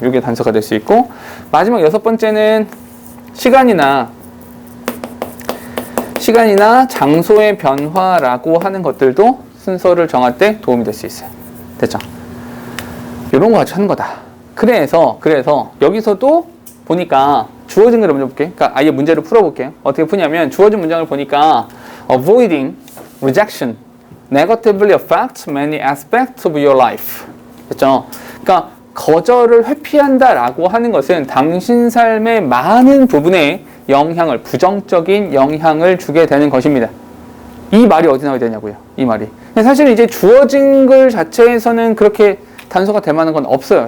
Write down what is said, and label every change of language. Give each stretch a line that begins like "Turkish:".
Korean: 이게 단서가 될 수 있고, 마지막 6번째는 시간이나 장소의 변화라고 하는 것들도 순서를 정할 때 도움이 될 수 있어요. 됐죠? 이런 거 같이 하는 거다. 그래서 여기서도 보니까 주어진 걸 먼저 볼게요. 그러니까 아예 문제를 풀어볼게요. 어떻게 푸냐면 주어진 문장을 보니까
English: avoiding rejection negatively affects many aspects of your life.
Korean: 됐죠? 그러니까 거절을 회피한다라고 하는 것은 당신 삶의 많은 부분에 부정적인 영향을 주게 되는 것입니다. 이 말이 어디 나와야 되냐고요. 이 말이. 사실 이제 주어진 글 자체에서는 그렇게 단서가 될 만한 건 없어요.